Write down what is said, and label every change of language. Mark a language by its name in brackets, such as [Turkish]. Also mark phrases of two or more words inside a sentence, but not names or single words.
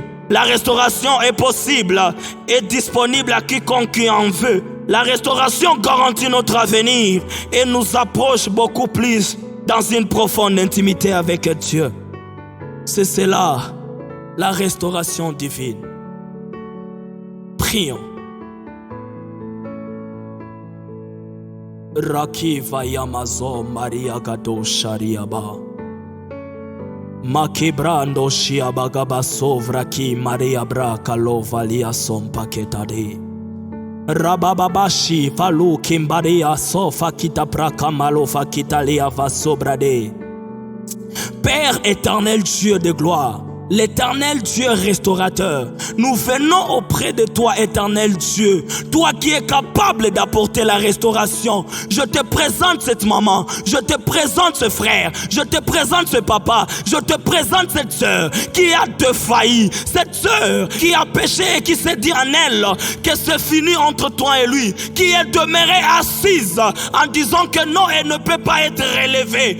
[French] La restauration est possible et disponible à quiconque qui en veut. La restauration garantit notre avenir et nous approche beaucoup plus dans une profonde intimité avec Dieu. C'est cela, la restauration divine. Prions. Rakiva Yamazo Maria Gado Shariaba Makibrando Shiabagaba Sovraki Maria Brakalo Valia Som Paketade Rabababashi Falu Kimbaria Sofa Kita Praka Malofa Kitalia Vasobrade. Père éternel, Dieu de gloire, l'Éternel Dieu restaurateur, nous venons auprès de toi, éternel Dieu, toi qui es capable d'apporter la restauration. Je te présente cette maman, je te présente ce frère, je te présente ce papa, je te présente cette sœur qui a défailli, cette sœur qui a péché et qui s'est dit en elle que c'est fini entre toi et lui, qui est demeurée assise en disant que non, elle ne peut pas être relevée.